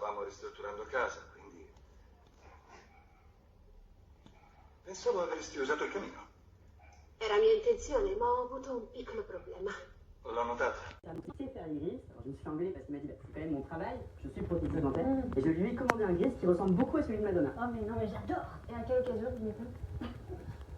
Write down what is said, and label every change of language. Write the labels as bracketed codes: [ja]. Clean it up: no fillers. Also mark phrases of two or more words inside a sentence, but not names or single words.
[it] ristrutturando casa, quindi... Pensavo avresti usato il camino. Era mia intenzione, ma ho avuto un piccolo problema. L'ho notata. [fr] Je sais faire l'iris, alors je me suis fait engueuler parce qu'il m'a dit c'est quand même mon travail, je suis prothésiste dentaire, et je lui ai commandé un gris qui ressemble beaucoup à celui de Madonna. Oh mais non mais j'adore. Et à quelle occasion vous mettez